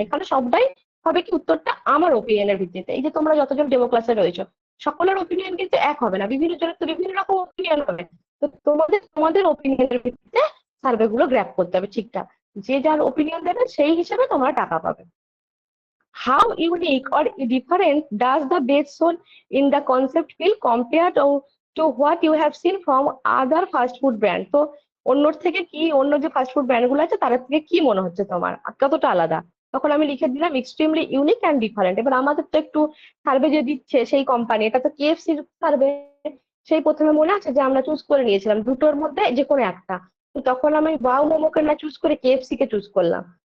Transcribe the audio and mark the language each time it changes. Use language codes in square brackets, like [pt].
[bn] এখানে সবটাই হবে কি উত্তরটা আমার ওপিনিয়নের ভিত্তিতে। এই যে তোমরা যতজন ডেমো ক্লাসে রয়েছো, সকলের ওপিনিয়ন কিন্তু এক হবে না, বিভিন্ন জনের তো বিভিন্ন রকম ওপিনিয়ন হবে। তো তোমাদের তোমাদের ওপিনিয়নের ভিত্তিতে সার্ভে গুলো গ্র্যাপ করতে হবে ঠিকঠাক, যে যার ওপিনিয়ন দেবে সেই হিসেবে তোমরা টাকা পাবে। [en] How unique or different does the base zone in the concept feel compared to what you have seen from other fast food brand? [bn] তো অন্যর থেকে কি, অন্য যে ফাস্ট ফুড ব্র্যান্ড গুলো আছে তার থেকে কি মনে হচ্ছে তোমার, কতটা আলাদা? তখন আমি লিখে দিলাম [en] Extremely unique and different. [bn] এবার আমাদের তো একটু সার্ভে যে দিচ্ছে সেই কোম্পানি, এটা তো কেএফসির সার্ভে, সেই প্রথমে মনে আছে যে আমরা চুজ করে নিয়েছিলাম দুটোর মধ্যে যে কোনো একটা, তো তখন আমি ওয়াও মোমোকে না চুজ করে কেএফসি কে চুজ করলাম।